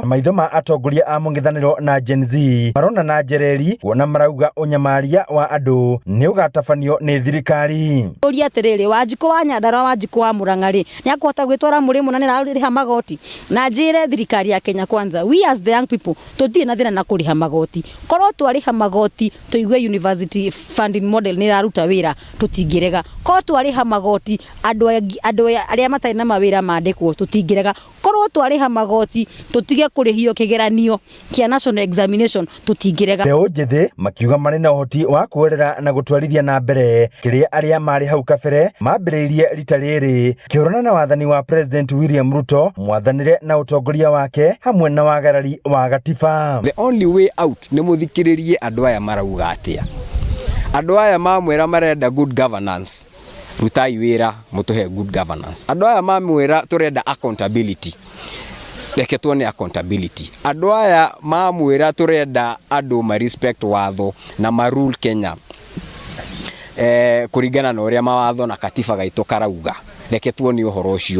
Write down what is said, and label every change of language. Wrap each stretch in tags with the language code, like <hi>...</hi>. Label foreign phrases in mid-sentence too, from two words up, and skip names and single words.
<ki>Maitho ma atongoria a mũng'ethanĩro na Gen Z marona na njereri kuona marauga ũnyamaria wa andũ nĩ ũgatabanio nĩ thirikari. Ũria atĩrĩrĩ, Wanjikũ wa Nyandarua, Wanjikũ wa Murang'a-rĩ, nĩ akũhota gwĩtwara mũrĩmo na nĩ ararĩha magoti na njĩre thirikari ya Kenya Kwanza,</ki> <en>we as the young people</en> <ki>tũtirĩ na thĩna na kũrĩha magoti. Korwo twarĩha magoti tũigue</ki> <en>university funding model</en> <ki>nĩ ĩraruta wĩra tũtingĩrega. Korwo twarĩha magoti andũ arĩa matarĩ na mawĩra mandĩkwo tũtingĩrega. Korwo twarĩha magoti tũtige kũrĩhio kĩgeranio kĩa</ki> <en>national examination</en> <ki>tũtingĩrega. Mbeũ njĩthĩ makiuga marĩ na ũhoti wa kuoerera na gũtwarithia na mbere kĩrĩa arĩa marĩ hau kabere mambĩrĩirie rita rĩrĩ, kĩhũrana na wathani wa President William Ruto, mwathanĩre na ũtongoria wake hamwe na wagarari wa gatiba.</ki> <en>The only way out</en> <ki>nĩ mũthikĩrĩrie andũ aya marauga atĩa. Andũ aya mamwĩra marenda</ki> <en>good governance,</en> <ki>rutai wĩra mũtũhe</ki> <en>good governance.</en> <ki>Andũ aya mamwĩra tũrenda accountability, reke tuone accountability. Andũ aya mamwĩra tũrenda andũ ma respect watho na ma rule Kenya kũringana na ũrĩa mawatho na katiba gaitũ karauga, reke tuone ũhoro ũcio.</ki>